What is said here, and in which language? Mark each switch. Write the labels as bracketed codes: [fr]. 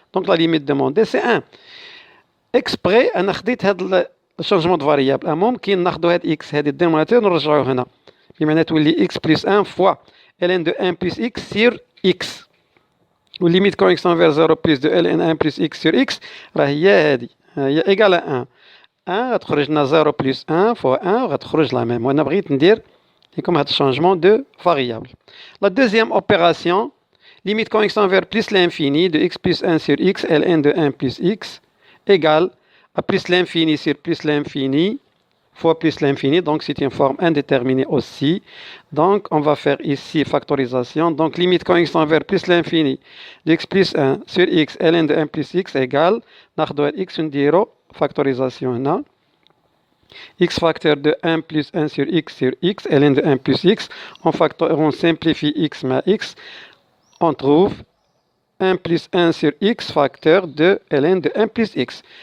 [fr] Donc la limite demandée c'est 1. [ar] Exprès أنا خديت هاد الشونجمون دو فاريابل، ممكن ناخدو هاد x هادي الدينوميناتور نرجعوه هنا، بمعنى تولي [fr] x plus 1 fois ln de 1 plus x sur x، [ar] و [fr] limite quand x tend vers 0 plus de ln 1 plus x sur x [ar] راه هي هادي، هي [fr] égal à 1. [ar] 1 غتخرج لنا 0 plus 1 fois 1 غتخرج لا ميم، وانا بغيت ندير لكم هاد الشونجمون دو فاريابل. [fr] La deuxième opération, limite quand x tend vers plus l'infini de x plus 1 sur x, ln de 1 plus x égale à plus l'infini sur plus l'infini fois plus l'infini, donc c'est une forme indéterminée aussi. Donc on va faire ici factorisation, donc limite quand x tend vers plus l'infini de x plus 1 sur x, ln de 1 plus x égale, [ar] ناخدو x ونديرو [fr] factorisation [ar] هنا, [fr] x facteur de 1 plus 1 sur x, ln de 1 plus x, on simplifie x ma x, on trouve 1 plus 1 sur x facteur de ln de 1 plus x.